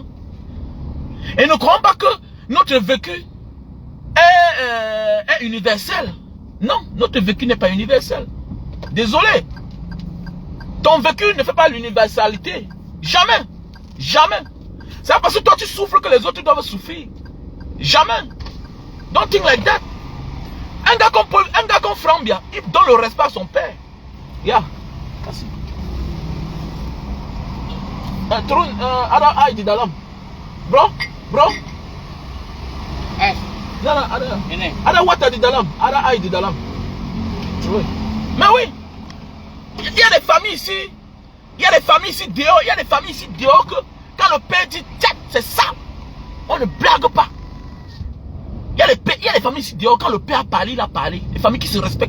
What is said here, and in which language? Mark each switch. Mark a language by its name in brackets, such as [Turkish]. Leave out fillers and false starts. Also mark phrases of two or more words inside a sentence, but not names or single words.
[French] Et ne croyons pas que notre vécu est universel. Non, notre vécu n'est pas universel. Désolé. Ton vécu ne fait pas l'universalité. Jamais. Jamais. C'est pas parce que toi tu souffres que les autres doivent souffrir. Jamais. [English] Don't think like that. [French] Un gars comme Frambia, il donne le respect à son père. Yeah. Merci. Ada Aïdi Dalam. Bro. Ada Wata di Dalam. Ada Aïdi Dalam. Mais oui. Il y a des familles ici. Il y a des familles ici dehors. Il y a des familles ici dehors que quand le père dit tiens, c'est ça. On ne blague pas. Il y a des familles ici dehors, quand le père a parlé, il a parlé. Les familles qui se respectent.